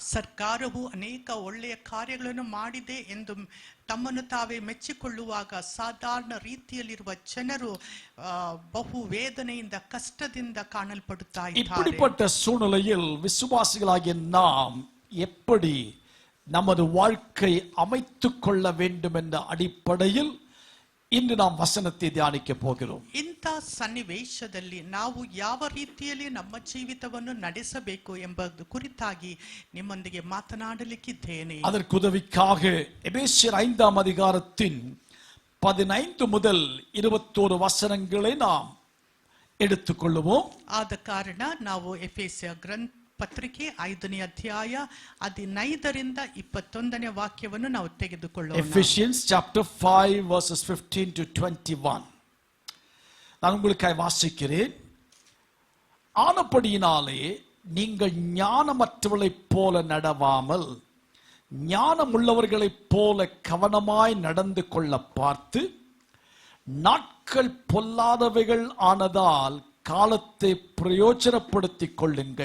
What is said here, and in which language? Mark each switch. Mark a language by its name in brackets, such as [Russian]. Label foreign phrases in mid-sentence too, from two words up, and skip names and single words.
[Kannada] ಸರ್ಕಾರವು ಅನೇಕ ಒಳ್ಳೆಯ ಕಾರ್ಯಗಳನ್ನು ಮಾಡಿದೆ ಎಂದು ತಮ್ಮನ್ನು ತಾವೇ ಮೆಚ್ಚಿಕೊಳ್ಳುವಾಗ ಸಾಧಾರಣ ರೀತಿಯಲ್ಲಿರುವ ಜನರು ಬಹು ವೇದನೆಯಿಂದ ಕಷ್ಟದಿಂದ ಕಾಣಲ್ಪಡುತ್ತಾ ಇದ್ದಾರೆ. [Tamil] இப்படிப்பட்ட சூழ்நிலையில் விசுவாசிகளாகிய நாம் எப்படி நமது வாழ்க்கை அமைத்துக் கொள்ள வேண்டும் என்ற அடிப்படையில் [Kannada] ಇಂದು ನಾವು [Tamil] ವಚನத்தை ಧ್ಯಾನಿக்க போகிறோம். [Kannada] ಇಂಥ ಸನ್ನಿವೇಶದಲ್ಲಿ ನಾವು ಯಾವ ರೀತಿಯಲ್ಲಿ ನಮ್ಮ ಜೀವಿತವನ್ನು ನಡೆಸಬೇಕು ಎಂಬುದು ಕುರಿತಾಗಿ ನಿಮ್ಮೊಂದಿಗೆ ಮಾತನಾಡಲಿಕ್ಕಿದ್ದೇನೆ. [Tamil] அதற்கு உதவிக்காக எபேசியர் 5ஆம் அதிகாரத்தின் 15 முதல் 21 வசனங்களை நாம் எடுத்துக்கொள்வோம். [Kannada] ಆದ ಕಾರಣ ನಾವು ಎಫೆಸ ಪತ್ರಿಕೆ 5ನೇ ಅಧ್ಯಾಯ 15ರಿಂದ 21ನೇ ವಾಕ್ಯವನ್ನು ನಾವು ತೆಗೆದುಕೊಳ್ಳೋಣ. [English] Ephesians chapter 5 verses 15 to 21. [Tamil] நான் உங்களுக்காக வாசிக்கிறேன். ஆனபடியினாலே நீங்கள் ஞானமற்றவர்களைப் போல நடவாமல் ஞானமுள்ளவர்களைப் போல கவனமாய் நடந்து கொள்ள பார்த்து, நாட்கள் பொல்லாதவைகள் ஆனதால் காலத்தை பிரயோஜனப்படுத்திக் கொள்ளுங்கள்.